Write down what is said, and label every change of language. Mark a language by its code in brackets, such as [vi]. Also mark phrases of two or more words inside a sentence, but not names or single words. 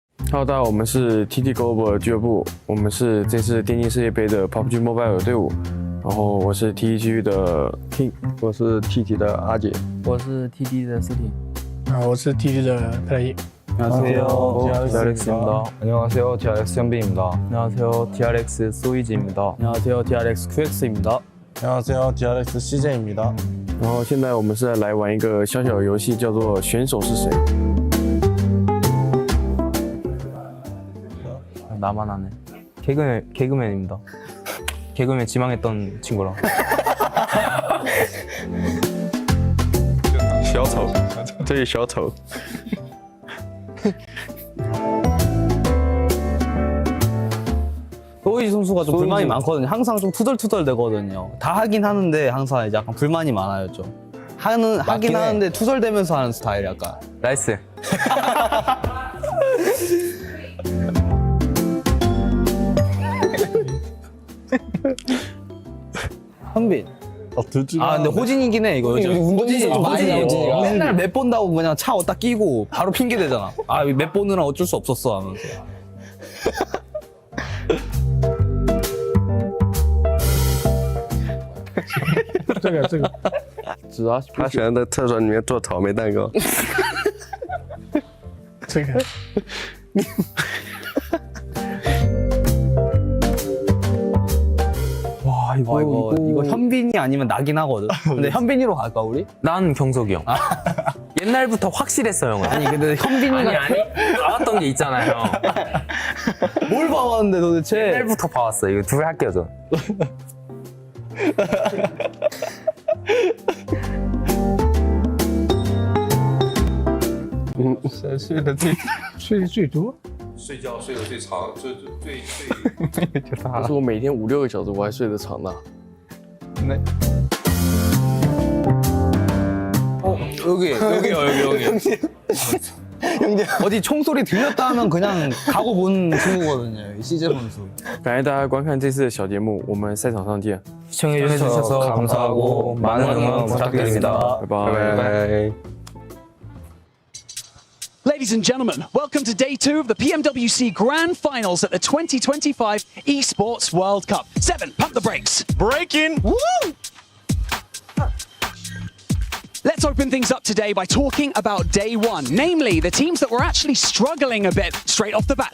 [zh] Hello， 大家好，我们是 TT Global 俱乐部，我们是这次电竞世界杯的 PUBG Mobile 队伍。然后我是 TT 区的 King， 我是 TT 的阿杰，我是 TT 的思婷。我是 TT 的佩莱。 [ko] 안녕하세요, TRX입니다. 안녕하세요, TRX 현빈입니다. 안녕하세요, TRX 소이지입니다. 안녕하세요, TRX QX입니다. 안녕하세요, TRX CJ입니다. [zh] 然后现在我们是来玩一个小小的游戏，叫做选手是谁。 [ko] 나만 하네. 개그맨입니다. 개그맨 지망했던 친구랑. [zh] 小丑，这是小丑。 [ko] 소이지 선수가 좀 불만이 많거든요. 항상 좀 투덜투덜 되거든요. 다 하긴 하는데 항상 이제 약간 불만이 많아요 좀. 하긴 하는데 투덜대면서 하는 스타일 약간. 나이스. 현빈. 아 근데 호진이긴 해 이거 요즘. 호진이 맨날 맵 본다고 그냥 차 어디다 끼고 바로 핑계 대잖아. 아 맵 보느라 어쩔 수 없었어 하면서. [zh] 这个，知道他喜欢在厕所里面做草莓蛋糕。这个。 [ko] 와 이거 현빈이 아니면 나긴 하거든. 근데 현빈이로 갈까 우리? 난 경석이 형. 옛날부터 확실했어 형은. 아니 근데 현빈이가 아니 봐왔던 게 있잖아요 형. 뭘 봐왔는데 도대체? 옛날부터 봐왔어. 이거 둘이 할게요 저. [zh] 谁睡得最多？睡觉睡得最长，最。可是我每天5、6个小时，我还睡得长呢。 [ko] 여기. 어디 총소리 들렸다 하면 그냥 가고 본 친구거든요. 이 CJ 선수. [zh] 感谢大家观看这次的小节目，我们赛场上见， [ko] 시청해주셔서 감사하고 많은 응원 부탁드립니다. [zh] 拜拜。 [en] Ladies and gentlemen, welcome to day 2 of the PMWC Grand Finals at the 2025 ESPORTS World Cup. 7, pump the brakes. Braking. Woo! Let's open things up today by talking about day 1, namely the teams that were actually struggling a bit straight off the bat.